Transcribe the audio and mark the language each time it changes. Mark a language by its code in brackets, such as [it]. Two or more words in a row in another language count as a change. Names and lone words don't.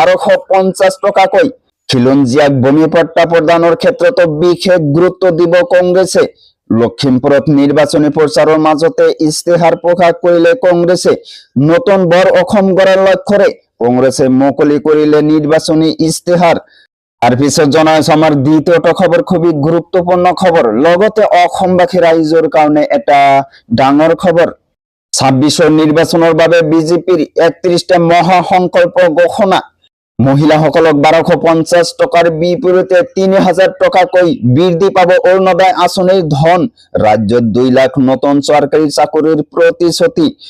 [as] 1250 টকাকৈ খিলঞ্জীয়াক ভূমি পট্টা প্ৰদানৰ ক্ষেত্ৰত বিশেষ গুৰুত্ব দিব কংগ্ৰেছে লখিমপুৰত নিৰ্বাচনী প্ৰচাৰৰ মাজতে ইস্তেহাৰ প্ৰকাশ কৰিলে কংগ্ৰেছে নতুন বড় অসম গঢ়াৰ লক্ষ্যৰে কংগ্ৰেছে মুকলি কৰিলে নিৰ্বাচনী ইস্তেহাৰ আর পিছত জনাইছো আমার দ্বিতীয়টো খবর খুবই গুরুত্বপূর্ণ খবর লগতে অসমবাসী রাইজৰ কাৰণে এটা ডাঙৰ খবৰ 26ৰ নিৰ্বাচনৰ বাবে বিজেপিৰ 31টা মহা সংকল্প ঘোষণা মহিলাসকলক 1250 টকাৰ বিপৰীতে 3000 টকাকৈ বৃদ্ধি পাব অৰুণোদয় আঁচনিৰ ধন ৰাজ্যত 2 লাখ নতুন চৰকাৰী চাকৰিৰ প্ৰতিশ্ৰুতি